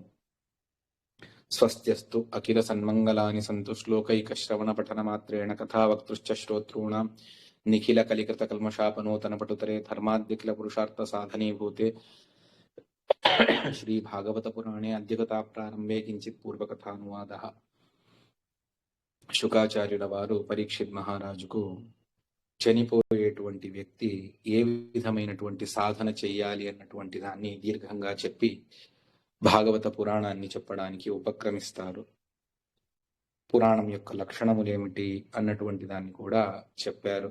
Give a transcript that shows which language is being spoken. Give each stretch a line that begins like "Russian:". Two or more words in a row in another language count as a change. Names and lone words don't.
Sanskrit: स्वस्त्यस्तु अखिलसन्मङ्गलानि सन्तु श्लोकैकश्रवणपठनमात्रेण कथावक्तुश्च श्रोतॄणां निखिलकलिकृतकल्मषापनोतनपटुतरे धर्माद्यखिलपुरुषार्थसाधनीभूते श्री भागवत पुराणे अद्य कथा प्रारंभे किंचित पूर्वकथानुवादः।
Telugu: శుకాచార్యుల వారు పరీక్షిత్ మహారాజుకు చనిపోయేటువంటి వ్యక్తి ఏ విధమైనటువంటి సాధన చెయ్యాలి అన్నటువంటి దాన్ని దీర్ఘంగా చెప్పి భాగవత పురాణాన్ని చెప్పడానికి ఉపక్రమిస్తారు. పురాణం యొక్క లక్షణములేమిటి అన్నటువంటి దాన్ని కూడా చెప్పారు.